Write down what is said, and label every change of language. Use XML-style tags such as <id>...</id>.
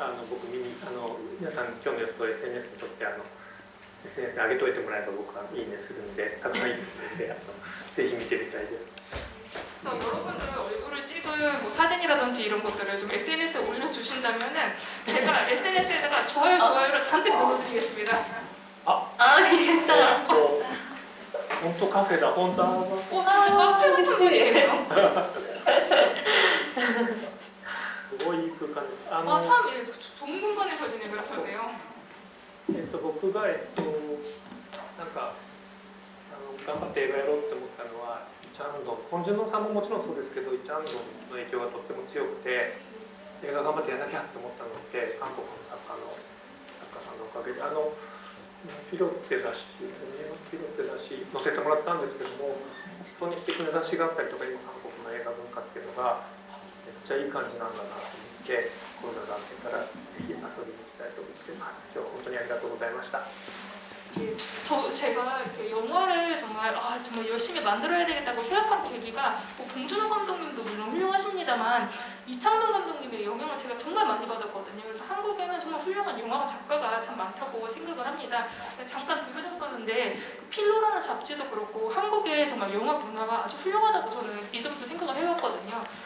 <ja>僕皆さん今日の様子を SNS に撮って SNS に上げといてもらえば僕はいいねするんでたくさんいいねするんでぜひ見てみたいです。</ja> <ko>여러분들 얼굴을 찍은 뭐 사진이라든지 이런 것들을 좀 SNS에 올려주신다면은 제가 SNS에다가 좋아요를 잔뜩 눌러드리겠습니다. 알겠다.</ko> <ja>本当カフェだ、本当。</ja> <ko>진짜 카페 같은 분이에요.</ko> <ja>すごいいい空間です。</ja> <ko>참 좋은 공간에서 진행을 하셨네요.</ko> <ja>僕がなんか頑張って映画やろうって思ったのはイチャンドン、ポン・ジュノンさんももちろんそうですけどイチャンドンの影響がとっても強くて映画頑張ってやらなきゃって思ったのって韓国の作家さんのおかげでピロって雑誌載せてもらったんですけども本当に素敵な雑誌があったりとか今韓国の映画文化っていうのがめっちゃいい感じなんだなと思ってコロナが明けたらぜひ遊びに行きたいと思ってます。今日は本当にありがとうございました。</ja> <ko>제가 이렇게 영화를 정말 열심히 만들어야 되겠다고 생각한 계기가 뭐 봉준호 감독님도 물론 훌륭하십니다만 이창동 감독님의 영향을 제가 정말 많이 받았거든요. 그래서 한국에는 정말 훌륭한 영화 작가가 참 많다고 생각을 합니다. 잠깐 들으셨었는데 그 필로라는 잡지도 그렇고 한국의 정말 영화 문화가 아주 훌륭하다고 저는 이 점도 생각을 해왔거든요.</ko>